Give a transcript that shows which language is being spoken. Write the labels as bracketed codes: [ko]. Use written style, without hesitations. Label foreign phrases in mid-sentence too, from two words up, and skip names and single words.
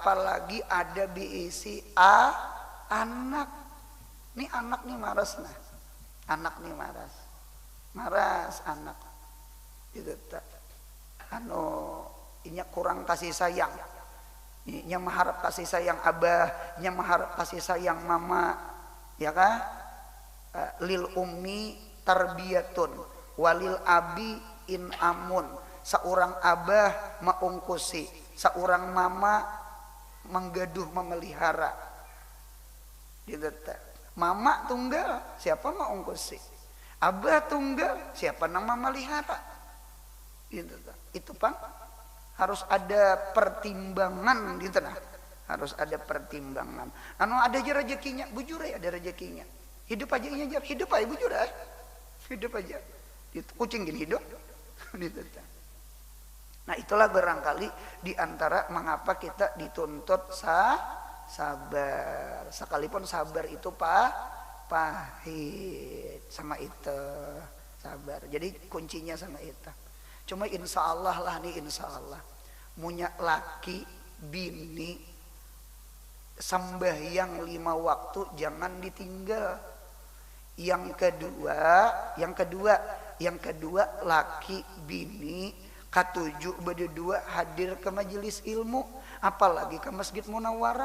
[bjn] Apalagi ada diisi anak nih maras nah. Anak nih maras anak itu tak inya kurang kasih sayang, inya mengharap kasih sayang abah, inya mengharap kasih sayang mama, ya kan? [ar] للأم تربية وللأب إنعام, [bjn] seorang abah maungkusi, seorang mama menggaduh memelihara gitu tak. Mama tunggal siapa maungkusi, abah tunggal siapa nang memelihara gitu tak. Itu Pang harus ada pertimbangan gitu nah, harus ada pertimbangan. Ada aja rezekinya bujur ya, ada rezekinya hidup aja aja hidup aja bujur ya, hidup aja itu kucing gini hidup gitu. Nah itulah barangkali diantara mengapa kita dituntut sabar, sekalipun sabar itu pahit sama itu sabar. Jadi kuncinya sama itu. Cuma [ar] إن شاء الله [bjn] lah nih, [ar] إن شاء الله [bjn] punya laki bini sembahyang 5 waktu jangan ditinggal. Yang kedua laki bini katujuh berdua hadir ke majelis ilmu, apalagi ke Masjid Munawwarah.